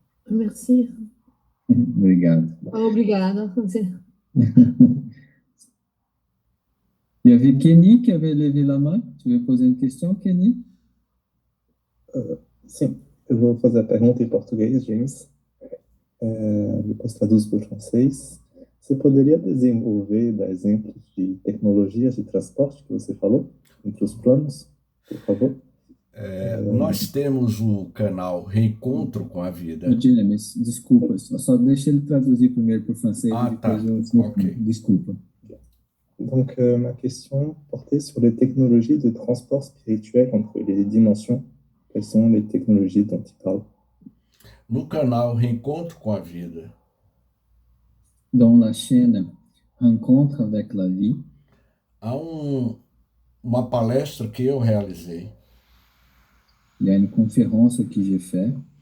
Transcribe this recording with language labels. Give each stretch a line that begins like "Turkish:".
French: Merci.
Portuguese: Obrigado. Obrigada.
French: Il y avait Kenny qui avait levé la main. Tu veux poser une question, Kenny?
Portuguese: Sim, eu vou fazer a pergunta em português, James. Depois traduzo para o francês. Você poderia desenvolver, dar exemplos de tecnologias de transporte que você falou entre os planos, por favor? Nós temos o canal Reencontro com a Vida. Odile, mas desculpa, só deixa ele traduzir primeiro para o francês e depois tá. eu... Ok. Desculpa.
French: Donc, ma question portait sur les technologies de transport spirituel entre les dimensions. Quelles sont les technologies dont il parle?
Portuguese: No canal Reencontro com a Vida,
French: Dans la chaîne Rencontre avec la vie,
Portuguese: há uma palestra que eu realizei,
French: il y a une conférence que j'ai faite